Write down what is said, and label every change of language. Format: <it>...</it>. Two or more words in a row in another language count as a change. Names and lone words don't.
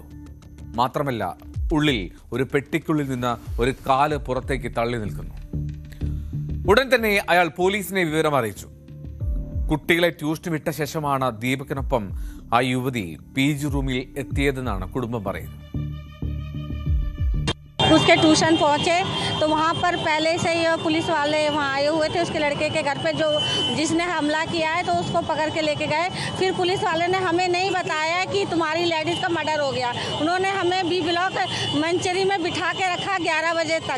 <ml>മാത്രമല്ല, ഉള്ളിൽ ഒരു പെട്ടിക്കുള്ളിൽ നിന്ന് ഒരു കാല് പുറത്തേക്ക് തള്ളി നിൽക്കുന്നു. ഉടൻ തന്നെ അയാൾ പോലീസിനെ വിവരം അറിയിച്ചു. കുട്ടികളെ ട്യൂഷന് വിട്ട ശേഷമാണ് ദീപകിനൊപ്പം ആ യുവതി PG റൂമിൽ എത്തിയതെന്നാണ് കുടുംബം പറയുന്നത്.</ml> <hi>उसके ट्यूशन पहुँचे तो वहाँ पर पहले से ही पुलिस वाले वहाँ आए हुए थे उसके लड़के के घर पे, जो जिसने हमला किया है, तो उसको पकड़ के लेके गए. फिर पुलिस वाले ने हमें नहीं बताया कि तुम्हारी लेडीज़ का मर्डर हो गया. उन्होंने हमें B ब्लॉक मंचरी में बिठा के रखा 11 बजे तक.</hi>